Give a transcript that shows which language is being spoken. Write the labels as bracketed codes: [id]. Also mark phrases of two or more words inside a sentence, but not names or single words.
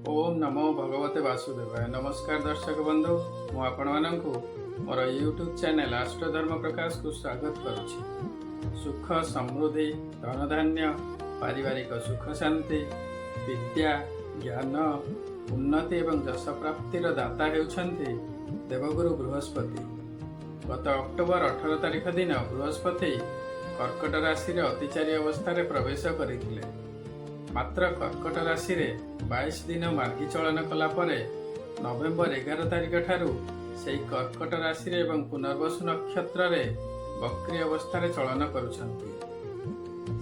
[sa] ओम नमो भगवते वासुदेवाय। [or] ନମସ୍କାର ଦର୍ଶକ ବନ୍ଧୁ, ମୁଁ ଆପଣ ମାନଙ୍କୁ ମୋର ୟୁଟ୍ୟୁବ ଚ୍ୟାନେଲ ଅଷ୍ଟଧର୍ମ ପ୍ରକାଶ କୁ ସ୍ୱାଗତ କରୁଛି। ସୁଖ ସମୃଦ୍ଧି ଧନ ଧାନ୍ୟ ପାରିବାରିକ ସୁଖ ଶାନ୍ତି ବିଦ୍ୟା ଜ୍ଞାନ ଉନ୍ନତି ଏବଂ ଯଶ ପ୍ରାପ୍ତିର ଦାତା ହେଉଛନ୍ତି ଦେବଗୁରୁ ବୃହସ୍ପତି। ଗତ ଅକ୍ଟୋବର 18 ତାରିଖ ଦିନ ବୃହସ୍ପତି କର୍କଟ ରାଶି ଅତିଚାରୀ ଅବସ୍ଥା ପ୍ରବେଶ କରିଥିଲେ। ମାତ୍ର କର୍କଟ ରାଶି 22 ଦିନ ମାର୍ଗୀ ଚଳନ କଲା ପରେ ନଭେମ୍ବର 11 ତାରିଖ ଠାରୁ ସେ କର୍କଟ ରାଶି ଏବଂ ପୁନର୍ବସୁ ନକ୍ଷତ୍ର ବକ୍ରୀ ଅବସ୍ଥା ଚଳନ କରୁଛନ୍ତି।